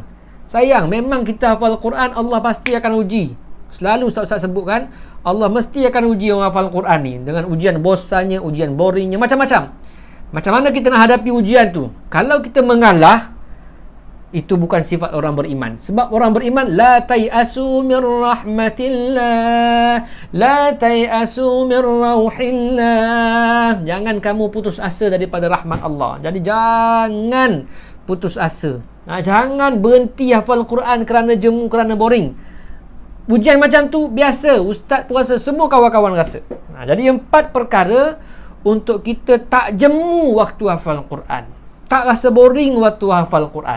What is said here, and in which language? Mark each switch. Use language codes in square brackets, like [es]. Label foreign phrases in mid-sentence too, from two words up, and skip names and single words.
[ms] Memang kita hafal Quran, Allah pasti akan uji. Selalu Ustaz sebutkan, Allah mesti akan uji orang hafal Quran ni dengan ujian bosannya, ujian boringnya, macam-macam. Macam mana kita nak hadapi ujian tu? Kalau kita mengalah, itu bukan sifat orang beriman. Sebab orang beriman, [ar] لا تيأسوا من رحمة الله لا تيأسوا من روح الله. [ms] Jangan kamu putus asa daripada rahmat Allah. Jadi jangan putus asa. Jangan berhenti hafal Quran kerana jemu, kerana boring. Ujian macam tu biasa. Ustaz pun rasa, semua kawan-kawan rasa. Jadi 4 perkara untuk kita tak jemu waktu hafal Quran, tak rasa boring waktu hafal Quran.